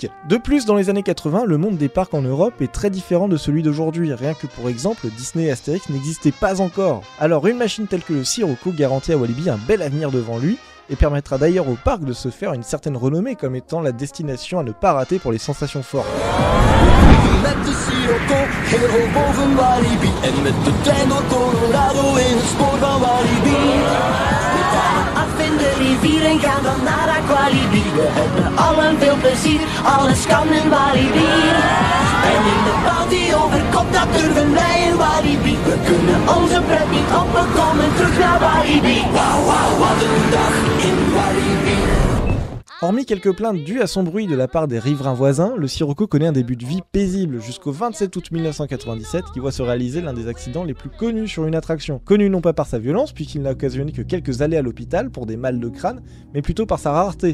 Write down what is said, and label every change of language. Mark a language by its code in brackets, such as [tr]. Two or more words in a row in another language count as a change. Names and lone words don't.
[fr] De plus, dans les années 80, le monde des parcs en Europe est très différent de celui d'aujourd'hui, rien que pour exemple, Disney et Astérix n'existaient pas encore. Alors une machine telle que le Sirocco garantit à Walibi un bel avenir devant lui, et permettra d'ailleurs au parc de se faire une certaine renommée comme étant la destination à ne pas rater pour les sensations fortes. [nl] Met de Sirocco helemaal boven Walibi en met de trein door Colorado in het spoor van Walibi. We gaan af in de rivier en gaan dan naar Aqualibi. We hebben allen veel plezier, alles kan in Walibi. En in de boot die overkomt, dat durven wij in Walibi. We kunnen onze pret niet op, we komen terug naar Walibi. Wauw, wauw, wat een dag in Walibi. [fr] Hormis quelques plaintes dues à son bruit de la part des riverains voisins, le Sirocco connaît un début de vie paisible jusqu'au 27 août 1997 qui voit se réaliser l'un des accidents les plus connus sur une attraction. Connu non pas par sa violence puisqu'il n'a occasionné que quelques allées à l'hôpital pour des mal de crâne, mais plutôt par sa rareté.